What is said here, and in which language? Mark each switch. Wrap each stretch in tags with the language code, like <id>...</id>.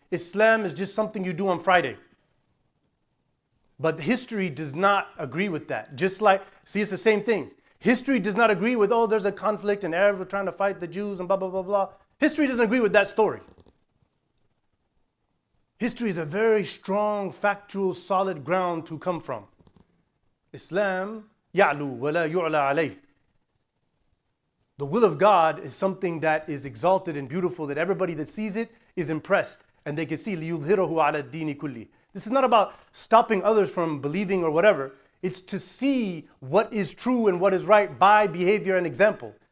<en>Islam is just something you do on Friday. But history does not agree with that. Just like, see, it's the same thing. History does not agree with, oh, there's a conflict and Arabs were trying to fight the Jews and blah, blah, blah, blah. History doesn't agree with that story. History is a very strong, factual, solid ground to come from.</en> <ar>Islam, يَعْلُو وَلَا يُعْلَى عَلَيْهِ.</ar> <en>The will of God is something that is exalted and beautiful, that everybody that sees it is impressed and they can see</en> <ar>لِيُظْهِرَهُ عَلَى الدِّينِ كُلِّهِ.</ar> <en>This is not about stopping others from believing or whatever. It's to see what is true and what is right by behavior and example.</en>